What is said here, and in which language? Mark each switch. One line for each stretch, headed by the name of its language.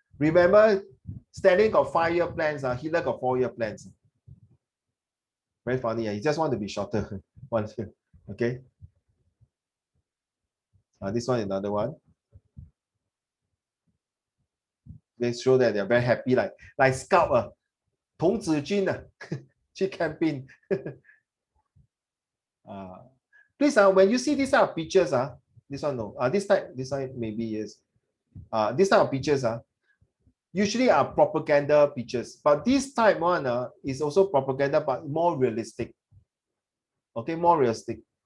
English: Remember, Stalin got 5-year plans. Hitler got 4-year plans. Very funny. He just want to be shorter. Okay. This one, another one. They show that they're very happy, like scout.
Chinese: 童子军去 camping.
English: Please, when you see this type of pictures, this one no, this type maybe is, this type of pictures usually are propaganda pictures, but this type one is also propaganda but more realistic. Okay, more realistic.